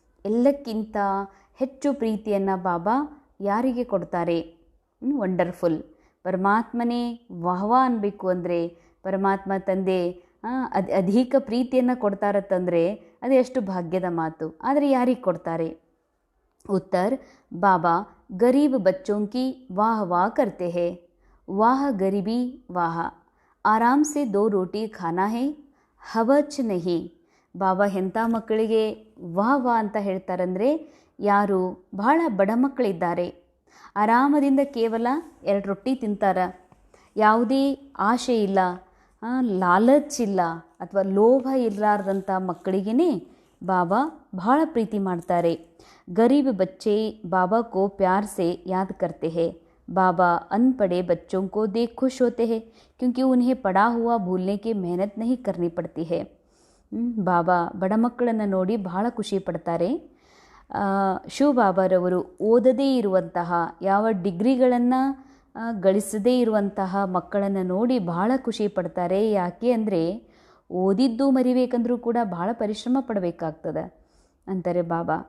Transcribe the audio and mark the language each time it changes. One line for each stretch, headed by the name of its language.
Kannada: ಎಲ್ಲಕ್ಕಿಂತ ಹೆಚ್ಚು ಪ್ರೀತಿಯನ್ನು ಬಾಬಾ ಯಾರಿಗೆ ಕೊಡ್ತಾರೆ? ವಂಡರ್ಫುಲ್. ಪರಮಾತ್ಮನೇ ವಾಹ್ ವಾಹ್ ಅನ್ಬೇಕು ಅಂದರೆ, ಪರಮಾತ್ಮ ತಂದೆ ಅಧಿಕ ಪ್ರೀತಿಯನ್ನು ಕೊಡ್ತಾರತ್ತಂದರೆ ಅದು ಎಷ್ಟು ಭಾಗ್ಯದ ಮಾತು. ಆದರೆ ಯಾರಿಗೆ ಕೊಡ್ತಾರೆ?
Hindi: उत्तर, बाबा गरीब बच्चों की वाह वाह करते हैं. वाह गरीबी वाह, आराम से 2 रोटी खाना है, ಹವಚ್ ನಹಿ.
Kannada: ಬಾಬಾ ಎಂಥ ಮಕ್ಕಳಿಗೆ ವಾಹ್ ವಾಹ್ ಅಂತ ಹೇಳ್ತಾರಂದರೆ, ಯಾರು ಬಹಳ ಬಡ ಮಕ್ಕಳಿದ್ದಾರೆ, ಆರಾಮದಿಂದ ಕೇವಲ 2 ರೊಟ್ಟಿ ತಿಂತಾರೆ, ಯಾವುದೇ ಆಶೆ ಇಲ್ಲ, ಲಾಲಚ್ ಇಲ್ಲ, ಅಥವಾ ಲೋಭ ಇರಲಾರ್ದಂಥ ಮಕ್ಕಳಿಗೇ ಬಾಬಾ ಬಹಳ ಪ್ರೀತಿ ಮಾಡ್ತಾರೆ.
Hindi: गरीब बच्चे बाबा को प्यार से याद करते हैं। बाबा अनपढ़े बच्चों को देख खुश होते हैं क्योंकि उन्हें पढ़ा हुआ भूलने की मेहनत नहीं करनी पड़ती है।
Kannada: ಬಾಬಾ ಬಡ ಮಕ್ಕಳನ್ನು ನೋಡಿ ಬಹಳ ಖುಷಿ ಪಡ್ತಾರೆ. ಶಿವಬಾಬಾರವರು ಓದದೇ ಇರುವಂತಹ, ಯಾವ ಡಿಗ್ರಿಗಳನ್ನು ಗಳಿಸದೇ ಇರುವಂತಹ ಮಕ್ಕಳನ್ನು ನೋಡಿ ಬಹಳ ಖುಷಿ ಪಡ್ತಾರೆ. ಯಾಕೆ ಅಂದರೆ ಓದಿದ್ದು ಮರಿಬೇಕಂದ್ರೂ ಕೂಡ ಬಹಳ ಪರಿಶ್ರಮ ಪಡಬೇಕಾಗ್ತದೆ ಅಂತಾರೆ ಬಾಬಾ.